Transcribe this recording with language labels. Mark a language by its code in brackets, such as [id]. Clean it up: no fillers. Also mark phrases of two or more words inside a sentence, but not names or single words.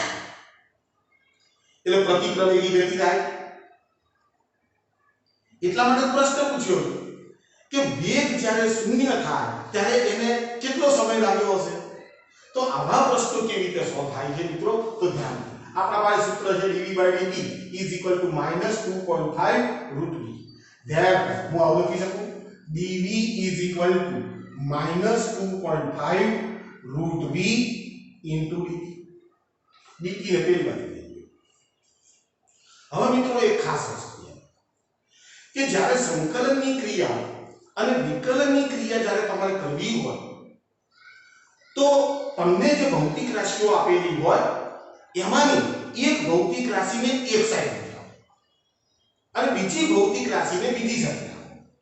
[gu] એટલે પ્રતિપ્રવેગી ગતિ થાય એટલા માટે પ્રશ્ન પૂછ્યો કે વેગ જ્યારે શૂન્ય થાય ત્યારે એને કેટલો સમય લાગ્યો હશે તો આવા પ્રશ્નો કેવી રીતે સોલ્વ થાય છે મિત્રો તો ધ્યાન આપણા પાસે સૂત્ર છે [en] dv/dt is equal to -2.5 √v [gu] ધ્યાન હું આવું લખી શકું [en] dv is equal to -2.5 √v into dt [gu] ને પેલી બાજુ હવે મિત્રો એક ખાસ વસ્તુ કે જ્યારે સંકલનની ક્રિયા અને વિકલનની ક્રિયા જ્યારે તમારે કરવી હોય તો તમને જે ભૌતિક રાશિઓ આપેલી હોય એમાંની એક ભૌતિક રાશિને એક સાઈડ મૂકો અને બીજી ભૌતિક રાશિને બીજી સાઈડ મૂકો.